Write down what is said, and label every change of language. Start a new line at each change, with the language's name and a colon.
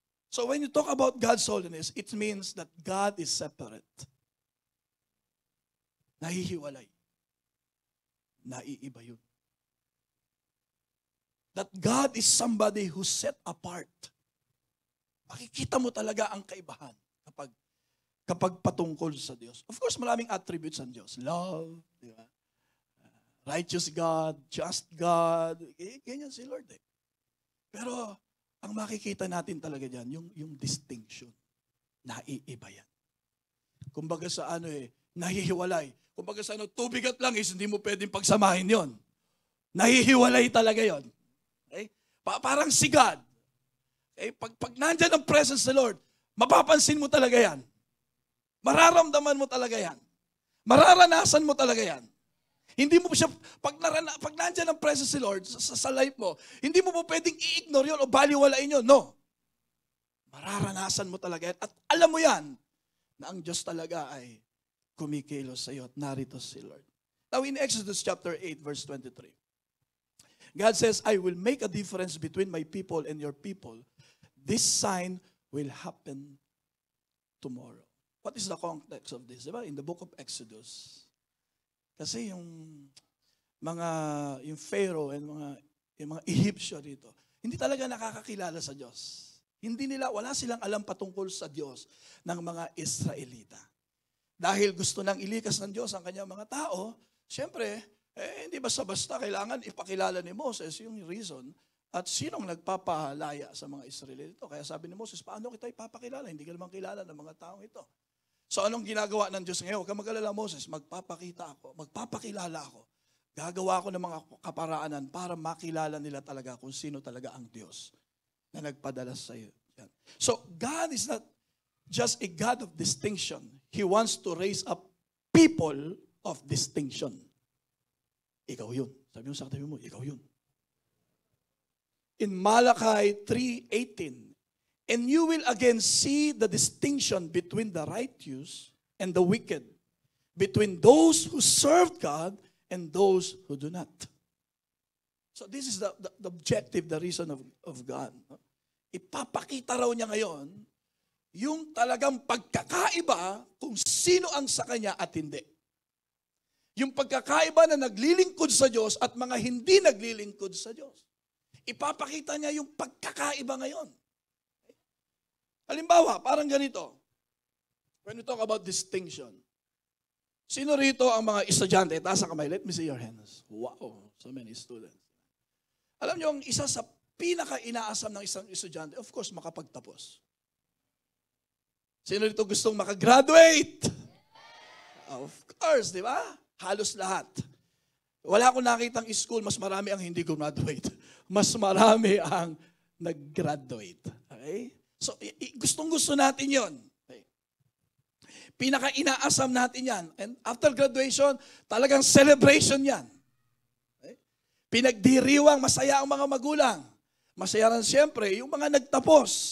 English: So when you talk about God's holiness, it means that God is separate.
Filipino: Nahihiwalay. Naiiba yun.
English: That God is somebody who's set apart.
Filipino: Makikita mo talaga ang kaibahan kapag patungkol sa Diyos. Of course, maraming attributes ang Diyos. Love, di ba?
English: Righteous God, just God.
Filipino: Ganyan si Lord eh. Pero, ang makikita natin talaga dyan, yung distinction. Naiiba yan. Kumbaga sa nahihiwalay. Kumbaga sa tubig at langis, hindi mo pwedeng pagsamahin yon. Nahihiwalay talaga yon. Okay? Parang si God. Okay? Pag nandyan ang presence ng Lord, mapapansin mo talaga yan. Mararamdaman mo talaga yan. Mararanasan mo talaga yan. Hindi mo siya, pag nandyan ang presence ng Lord sa life mo, hindi mo po pwedeng i-ignore yun o baliwalain yun. No. Mararanasan mo talaga yan. At alam mo yan, na ang Diyos talaga ay kumikilos sa iyo at narito si Lord.
English: Now in Exodus chapter 8, verse 23, God says, I will make a difference between my people and your people. This sign will happen tomorrow. What is the context of this?
Filipino: Diba?
English: In the book of Exodus.
Filipino: Kasi yung Pharaoh and yung mga Egyptian dito, hindi talaga nakakakilala sa Diyos. Wala silang alam patungkol sa Diyos ng mga Israelita. Dahil gusto nang ilikas ng Diyos ang kanyang mga tao, siyempre, hindi basta-basta kailangan ipakilala ni Moses yung reason at sinong nagpapalaya sa mga Israelita. Kaya sabi ni Moses, paano kita ipapakilala? Hindi ka naman kilala ng mga taong ito. So anong ginagawa ng Diyos ngayon? Huwag kang mag-alala, Moses, magpapakilala ako. Gagawa ako ng mga kaparaanan para makilala nila talaga kung sino talaga ang Diyos na nagpadala sa iyo.
English: So God is not just a God of distinction. He wants to raise up people of distinction.
Filipino: Ikaw yun. Sabi mo sa katabi mo, ikaw yun.
English: In Malachi 3:18, and you will again see the distinction between the righteous and the wicked, between those who serve God and those who do not. So this is the objective, the reason of God.
Filipino: Ipapakita raw niya ngayon yung talagang pagkakaiba kung sino ang sa kanya at hindi. Yung pagkakaiba na naglilingkod sa Diyos at mga hindi naglilingkod sa Diyos. Ipapakita niya yung pagkakaiba ngayon. Halimbawa, parang ganito.
English: When we talk about distinction,
Filipino: sino rito ang mga estudyante? Taas ang kamay.
English: Let me see your hands. Wow, so many students.
Filipino: Alam niyo, ang isa sa pinaka-inaasam ng isang estudyante, of course, makapagtapos. Sino dito gustong makagraduate? Of course, di ba? Halos lahat. Wala akong nakitang school, mas marami ang hindi graduate. Mas marami ang nag-graduate. Okay? So, gustong-gusto natin yon. Okay? Pinaka-inaasam natin yan.
English: And after graduation, talagang celebration yan. Okay?
Filipino: Pinagdiriwang, masaya ang mga magulang. Masaya rin siyempre yung mga nagtapos.